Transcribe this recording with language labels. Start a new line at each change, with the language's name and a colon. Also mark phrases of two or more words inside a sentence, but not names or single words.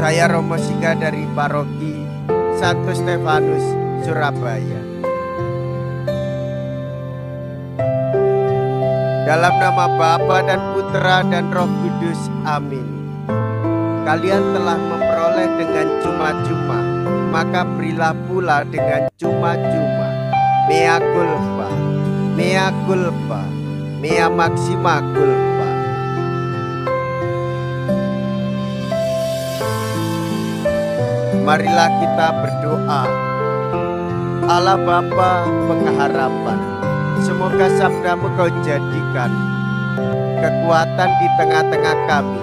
Indonesian: Saya Romo Siga dari Paroki Santo Stefanus, Surabaya. Dalam nama Bapa dan Putra dan Roh Kudus, amin. Kalian telah memperoleh dengan cuma-cuma, maka berilah pula dengan cuma-cuma.
Latin: Mea culpa, mea culpa, mea maxima culpa.
Indonesian: Marilah kita berdoa. Allah Bapa pengharapan, semoga sabdamu kau jadikan kekuatan di tengah-tengah kami.